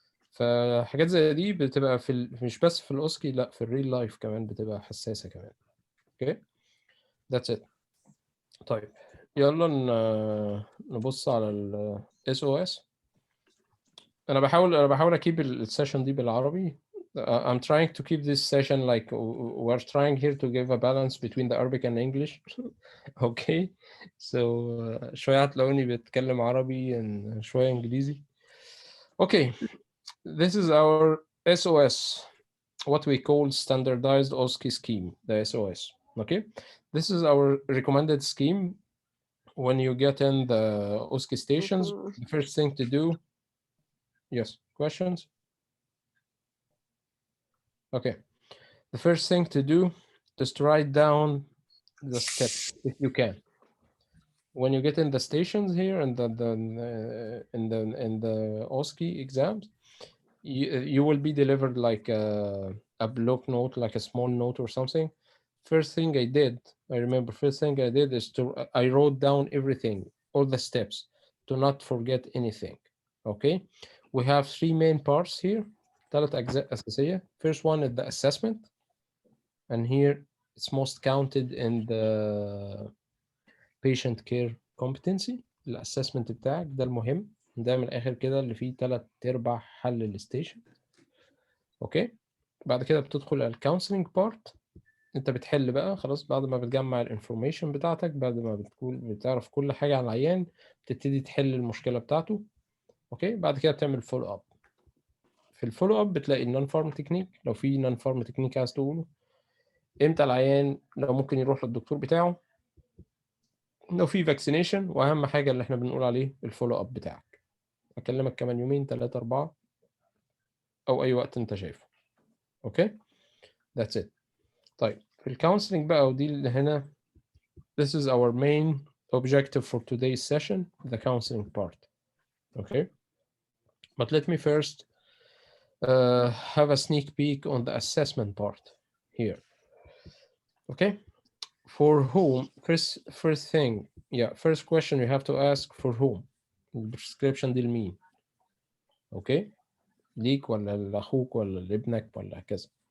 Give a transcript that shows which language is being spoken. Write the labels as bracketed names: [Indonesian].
[Arabic] فحاجات زي دي بتبقى مش بس في الاوسكي، لا، في الريل لايف كمان بتبقى حساسه كمان. [English] Okay, that's it. [Arabic] طيب يلا نبص على ال SOS. انا بحاول اكيب السيشن دي بالعربي. [English] I'm trying to keep this session like we're trying here to give a balance between the Arabic and English. Okay, so [Arabic] شوية هتلاقوني بتكلم عربي شوية انجليزي. [English] Okay, this is our SOS, what we call standardized OSCE scheme, the SOS. Okay, this is our recommended scheme. When you get in the OSCE stations, the first thing to do. Yes, questions? Okay, the first thing to do is to write down the steps if you can. When you get in the stations here and in the OSCE exams, you will be delivered like a block note, like a small note or something. First thing I did, I remember, first thing I did is I wrote down everything, all the steps, to not forget anything. Okay, we have three main parts here. [Arabic] ثلاث أجزاء أساسية. [English] First one is the assessment, and here it's most counted in the patient care competency. [Arabic] الاسسمنت بتاعك ده المهم، ده من الاخر كده اللي فيه 3/4 حل الستيشن. اوكي، بعد كده بتدخل على الكونسلنج بارت. انت بتحل بقى خلاص، بعد ما بتجمع الانفورميشن بتاعتك، بعد ما بتعرف كل حاجه عن العيان، بتبتدي تحل المشكله بتاعته. اوكي، بعد كده بتعمل فولو اب. في الفولو اب بتلاقي النون فارم تكنيك، لو في نون فارم تكنيك عايز تقوله، امتى العيان لو ممكن يروح للدكتور بتاعه، لو في فاكسينيشن، واهم حاجه اللي احنا بنقول عليه الفولو اب بتاعك. اكلمك كمان يومين 3 4 او اي وقت انت شايفه. اوكي، ذاتس ات. طيب في الكونسلنج بقى، ودي اللي هنا [English] this is our main objective for today's session, the counseling part. Okay, but let me first have a sneak peek on the assessment part here. Okay, for whom? First thing, first question you have to ask, for whom? [Arabic] البريسكريبشن دي لمين؟ اوكي، ليك ولا لاخوك ولا لابنك ولا كذا.